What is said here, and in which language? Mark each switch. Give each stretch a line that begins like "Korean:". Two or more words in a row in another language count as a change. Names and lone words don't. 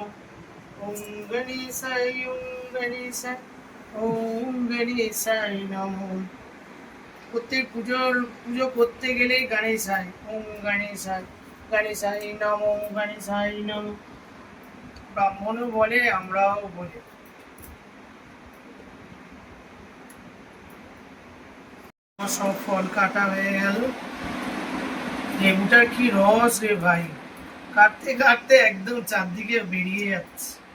Sanskrit: ওম গণেশায়, ওম গণেশায়, ওম গণেশায় নমঃ।
Bangla: প্রত্যেক পুজো করতে গেলেই
Sanskrit: গণেশায়, ওম গণেশায়, গণেশায় নমঃ, গণেশায় নমঃ।
Bangla: ব্রাহ্মণও বলে, আমরাও বলি। আমার সব ফল কাটা হয়ে গেল। লেবুটার কি রস রে ভাই, কাটতে কাটতে একদম চারদিকে বেরিয়ে যাচ্ছে।